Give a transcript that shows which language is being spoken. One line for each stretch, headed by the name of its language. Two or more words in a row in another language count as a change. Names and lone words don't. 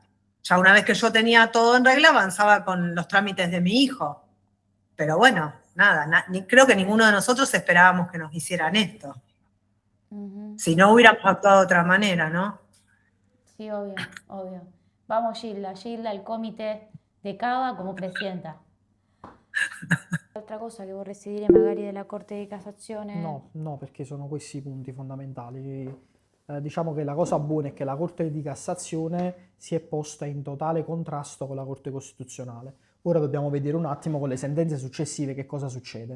Spanish: Ya una vez que yo tenía todo en regla, avanzaba con los trámites de mi hijo. Pero bueno, nada, creo que ninguno de nosotros esperábamos que nos hicieran esto. Si no, hubiéramos actuado de otra manera, ¿no? Sí, obvio, obvio. Vamos, Gilda, el comité de Cava como presidenta.
Italian: Altra cosa che vorresti dire magari della Corte di Cassazione? No, perché sono questi i punti fondamentali. Diciamo che la cosa buona è che la Corte di Cassazione si è posta in totale contrasto con la Corte Costituzionale. Ora dobbiamo vedere un attimo con le sentenze successive che cosa succede.